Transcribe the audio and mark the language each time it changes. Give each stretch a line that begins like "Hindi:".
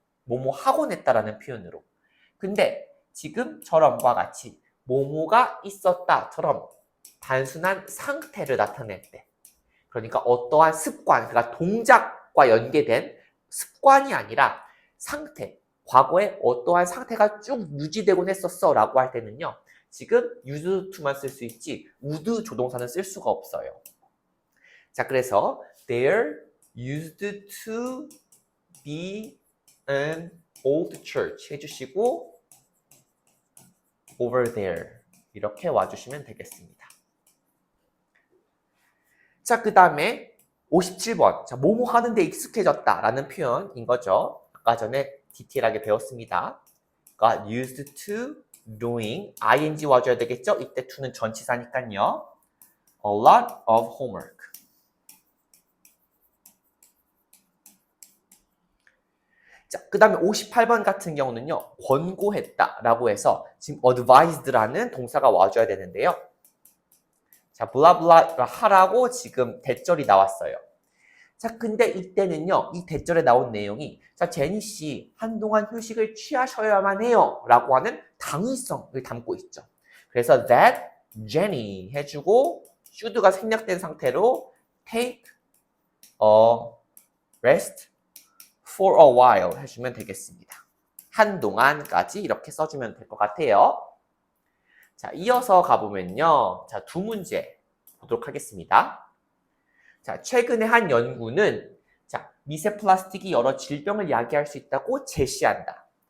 Korean: 뭐뭐 하곤 했다라는 표현으로. 근데 지금처럼과 같이 뭐뭐가 있었다처럼 단순한 상태를 나타낼 때 그러니까 어떠한 습관, 그러니까 동작과 연계된 습관이 아니라 상태, 과거에 어떠한 상태가 쭉 유지되곤 했었어 라고 할 때는요. 지금 used to만 쓸 수 있지 would 조동사는 쓸 수가 없어요. 자, 그래서
English: there used to be an old church
Korean: 해주시고
English: over there
Korean: 이렇게 와주시면 되겠습니다. 자, 그 다음에 57번. 자, 뭐뭐 하는데 익숙해졌다 라는 표현인 거죠. 아까 전에 디테일하게 배웠습니다.
English: got used to doing ing
Korean: 와줘야 되겠죠? 이때 to는 전치사니까요.
English: a lot of homework.
Korean: 자, 그 다음에 58번 같은 경우는요. 권고했다 라고 해서 지금 advised라는 동사가 와줘야 되는데요. 자, 블라블라 하라고 지금 대절이 나왔어요. 자, 근데 이때는요, 이 대절에 나온 내용이, 자, 제니 씨, 한동안 휴식을 취하셔야만 해요. 라고 하는 당위성을 담고 있죠. 그래서
English: that Jenny
Korean: 해주고,
English: should가
Korean: 생략된 상태로
English: take a rest for a while
Korean: 해주면 되겠습니다. 한동안까지 이렇게 써주면 될 것 같아요. 자, 이어서 가보면요. 자, 두 문제 보도록 하겠습니다. 자, 최근에 한 연구는 자, 미세 플라스틱이 여러 질병을 야기할 수 있다고 제시한다.